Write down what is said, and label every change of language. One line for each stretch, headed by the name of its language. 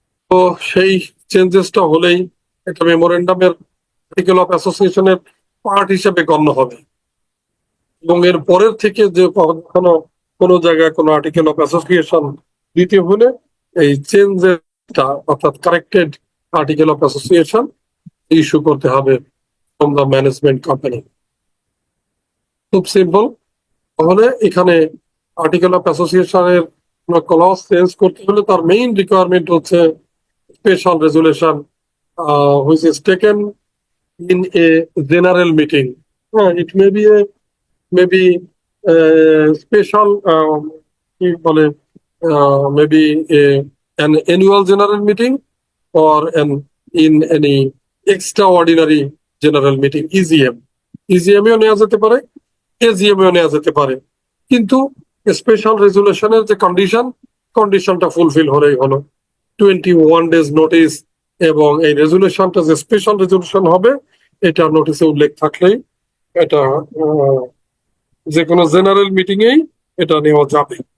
Bangla: তো সেই চেঞ্জেসটা হলেই একটা মেমোরেন্ডামের আর্টিকেল অফ অ্যাসোসিয়েশনের পার্ট হিসেবে গণ্য হবে, এবং এর পরের থেকে যে কোনো জায়গায় কোনো আর্টিকেল অফ অ্যাসোসিয়েশন দিতে হলে এই চেঞ্জেসটা, অর্থাৎ corrected article of association issue করতে হবে
English: From the management company.
Bangla: খুব সিম্পল। তাহলে এখানে আর্টিকেল অফ অ্যাসোসিয়েশনের ক্লজ চেঞ্জ করতে হলে তার মেইন রিকোয়ারমেন্ট হচ্ছে special resolution
English: which is taken in a general meeting. It may be a maybe special
Bangla: কি বলে
English: maybe an annual general meeting or in any extraordinary general meeting, EGM.
Bangla: EGM এও নেওয়া যেতে পারে, AGM এও নেওয়া যেতে পারে, কিন্তু স্পেশাল রেজুলেশনের যে কন্ডিশনটা ফুলফিল হলেই হলো। 21 days নোটিস, এবং এই রেজুলেশনটা যে স্পেশাল রেজুলেশন হবে এটা নোটিসে উল্লেখ থাকলেই এটা যে কোনো জেনারেল মিটিং এই এটা নেওয়া যাবে।